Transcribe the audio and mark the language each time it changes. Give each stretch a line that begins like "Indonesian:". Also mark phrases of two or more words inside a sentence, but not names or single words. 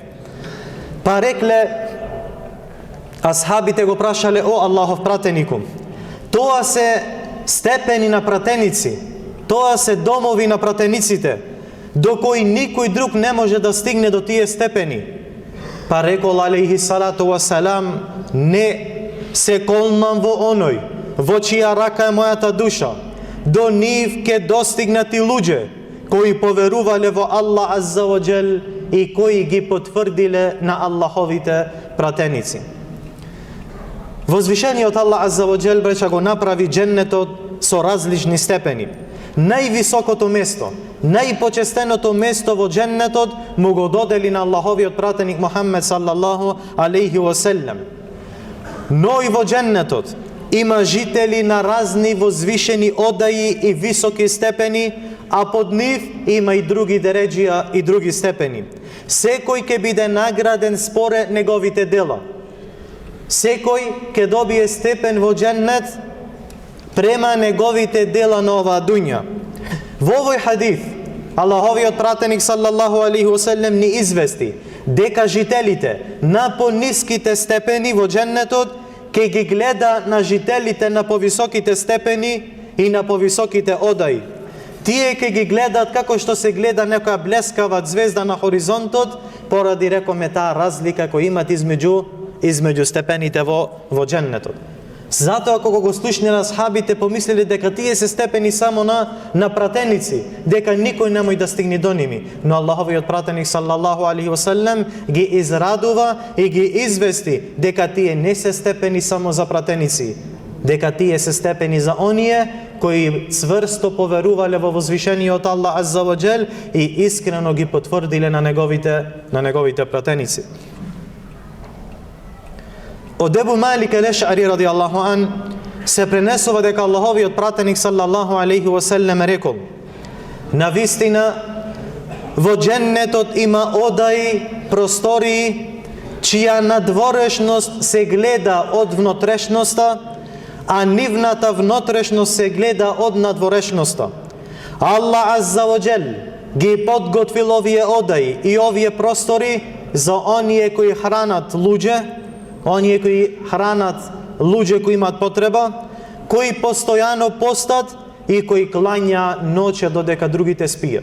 Macedonian: Па рекле, асхабите го прашале: о Аллахов пратенику, тоа се степени на пратеници, тоа се домови на пратениците, до кои никој друг не може да стигне до тие степени. Па рекол
Arabic: عليه الصلاة والسلام:
Macedonian: не се колнам во оној во чија рака е мојата душа, до нив ке достигнати луѓе кои поверувале во Аллах
Arabic: عز وجل
Macedonian: и кои ги потврдиле на Аллаховите пратеници. Возвишениот Аллах
Arabic: عز وجل
Macedonian: бреча го направи дженнетот со различни степени. Највисокото место, најпочестеното место во дженнетот му го додели на Аллаховиот пратеник Мухаммед
Arabic: صلى الله عليه وسلم.
Macedonian: Но и во дженнетот има жители на разни возвишени одаи и високи степени, а под нив има и други дереџија и други степени. Секој ќе биде награден според неговите дела. Секој ќе добие степен во дженнет према неговите дела на оваа дуња. Во овој хадис, Аллаховиот пратеник
Arabic: صلى الله عليه وسلم
Macedonian: ни извести дека жителите на пониските степени во дженнетот ќе ги гледа на жителите на повисоките степени и на повисоките одаи. Тие ќе ги гледат како што се гледа некоја блескава звезда на хоризонтот, поради рекоме таа разлика која имат измеѓу степените во дженнетот. Затоа кога го слушнале асхабите, помислиле дека тие се степени само на пратеници, дека никој немој да стигне до ними. Но Аллаховиот пратеник
Arabic: صلى الله عليه وسلم
Macedonian: ги израдува и ги извести дека тие не се степени само за пратеници, дека тие се степени за оние кои цврсто поверувале во возвишениот Аллах
Arabic: عز وجل
Macedonian: и искрено ги потврдиле на неговите пратеници. Од Ебу Малик ел-Ешари
Arabic: رضي الله عن
Macedonian: се пренесува дека Аллаховиот пратеник
Arabic: صلى الله عليه وسلم
Macedonian: рекол: навистина во дженнетот има одаи, простории, чија надворешност се гледа од внотрешноста, а нивната внотрешност се гледа од надворешноста. Аллах
Arabic: عز وجل
Macedonian: ги подготвил овие одаи и овие простори за оние кои хранат луѓе, оние кои хранат луѓе кои имаат потреба, кои постојано постат и кои клања ноќе додека другите спијат.